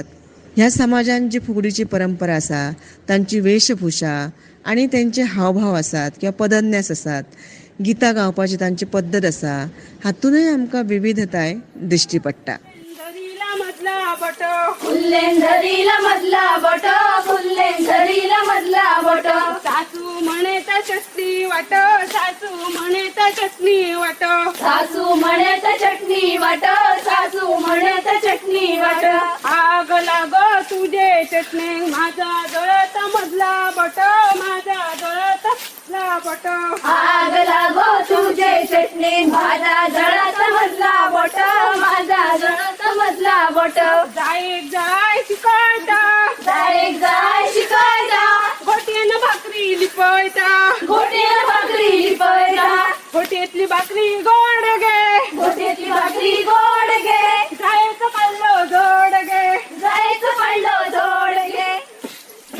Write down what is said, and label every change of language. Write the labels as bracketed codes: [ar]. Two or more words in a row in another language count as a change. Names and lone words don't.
[kok] ह्या समाजान जी फुगडीची परंपरा आसा, तांची वेशभूषा आणि त्यांचे हावभाव आसात किंवा पदन्यास आसात, गितां गावपाची तांची पद्दत आसा, हातूनय आमकां विविधताय दिश्टी पडटा. [mr] फुल्लेंधरीला मधला बट, फुल्लेंधरीला मधला बट, सासू म्हणे तर चटणी वाट, सासू म्हणे तर चटणी वाट, सासू म्हणे तर चटणी वाट, सासू म्हणे तर चटणी वाट. आग लाग तुझे चटणी, माझा जळत मधला बट, माझा जळत मधला बट. आग लाग तुझे चटणी, माझा जळत मधला बट, माझा जळत मधला बट. जाय जाय शिकायता, जाय जाय शिकायता, घोट्यानं भाकरी लिपयता, घोट्यानं भाकरी लिपयता, घोट्यातली भाकरी गोड गे, घोट्यातली भाकरी गोड गे, जायचं पडलो जोड गे, जायचं पडलो जोड गे.